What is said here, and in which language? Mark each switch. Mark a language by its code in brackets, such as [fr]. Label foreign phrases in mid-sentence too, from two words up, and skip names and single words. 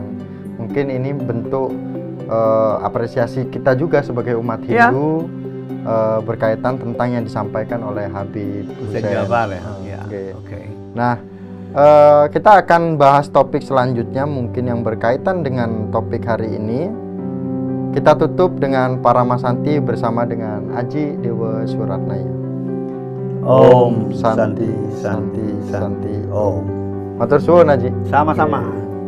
[id] Mungkin ini bentuk apresiasi kita juga sebagai umat Hindu berkaitan tentang yang disampaikan oleh Habib Husein Jafar, ya. Nah, kita akan bahas topik selanjutnya mungkin yang berkaitan dengan topik hari ini. Kita tutup dengan Paramasanti bersama dengan Aji Dewa Suratnaya. [sa] Om Santi Santi Santi Om. [jv] Matur suwun, Aji. [id] Sama-sama.